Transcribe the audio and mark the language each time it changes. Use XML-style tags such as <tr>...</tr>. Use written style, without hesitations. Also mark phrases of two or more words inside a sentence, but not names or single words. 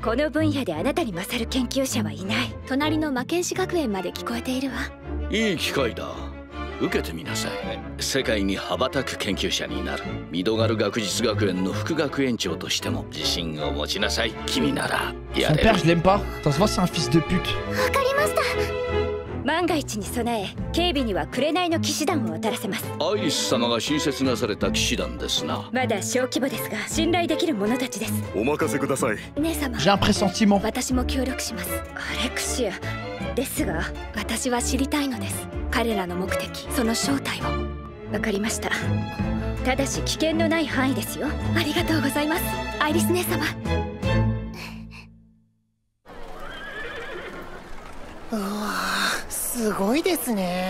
<ja>この分野であなたに勝る研究者はいない。隣の魔剣士学園まで聞こえているわ。いい機会だ。受けてみなさい。世界に羽ばたく研究者になる。ミドガル学術学園の副学園長としても自信を持ちなさい。君ならや</ja> <fr>Son</fr> <ja>れる。</ja> <fr>père, je l'aime pas. Ça se voit, c'est un fils de pute.</fr> <ja>わかりました。万が一に備え、警備には紅の騎士団を当たらせます。アイリス様が新設なされた騎士団ですな。まだ小規模ですが信頼できる者たちです。お任せください。姉様、</ja> <fr>J'ai un pressentiment.</fr> <ja>私も協力します。アレクシアですが、私は知りたいのです。彼らの目的、その正体を。わかりました。ただし危険のない範囲ですよ。ありがとうございます、アイリス姉様。うわ、すごいですね。</ja>